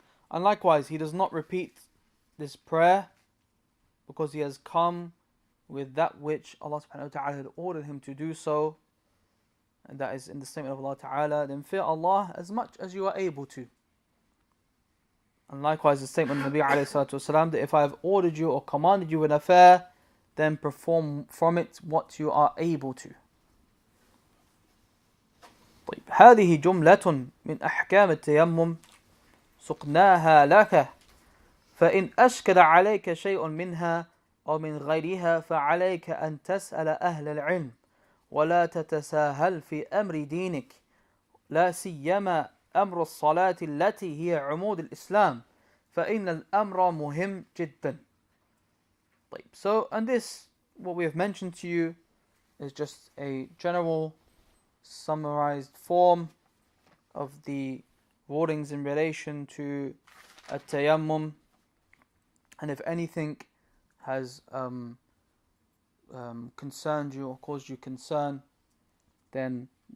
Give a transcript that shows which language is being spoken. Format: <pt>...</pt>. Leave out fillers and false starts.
<en>And likewise, he does not repeat this prayer because he has come with that which Allah Subhanahu wa Ta'ala had ordered him to do so, and that is in the statement of Allah Ta'ala, then fear Allah as much as you are able to. And likewise the statement of Nabi alayhi salatu wasalam, that if I have ordered you or commanded you an affair, then perform from it what you are able to.</en> <ar>طيب. هذه جملة من أحكام التيمم سقناها لك فإن أشكل عليك شيء منها أو من غيرها فعليك أن تسأل أهل العلم ولا تتساهل في أمر دينك لا سيما أمر الصلاة التي هي عمود الإسلام فإن الأمر مهم جدا. طيب.</ar> <en>So, and this, what we have mentioned to you, is just a general summarized form of the rulings in relation to a tayammum, and if anything has concerned you or caused you concern, then</en>